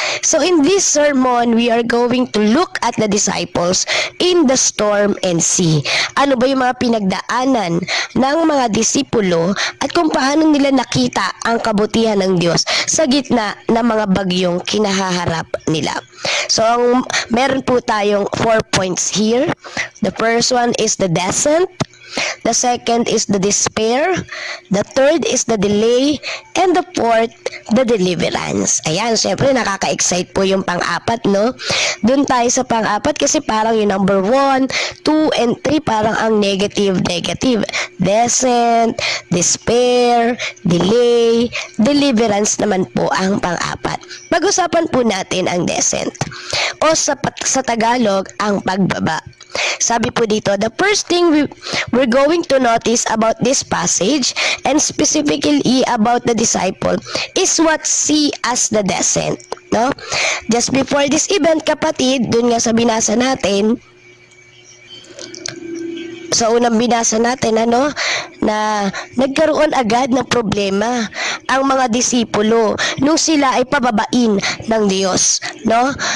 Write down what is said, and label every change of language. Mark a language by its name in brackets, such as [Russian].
[English] So in this sermon, we are going to look at the disciples in the storm and sea. [Filipino] Ano ba yung mga pinagdaanan ng mga disipulo at kung paano nila nakita ang kabutihan ng Diyos sa gitna ng mga bagyong kinahaharap nila. So, meron po tayong 4 points here. [English] The first one is the descent. The second is the despair. The third is the delay. And the fourth, the deliverance. [Filipino] Ayan, syempre nakaka-excite po yung pang-apat, no? Doon tayo sa pang-apat kasi parang yung number 1, 2, and 3 parang ang negative. Descent, despair, delay, deliverance naman po ang pang-apat. Pag-usapan po natin ang descent. O sa Tagalog, ang pagbaba. Sabi po dito, [English] the first thing we're going to notice about this passage and specifically about the disciple is what see as the descent, no? Just before this event, [Filipino] kapatid, dun nga sa binasa natin, sa unang binasa natin, na nagkaroon agad ng problema ang mga disipulo nung sila ay pababain ng Diyos, no?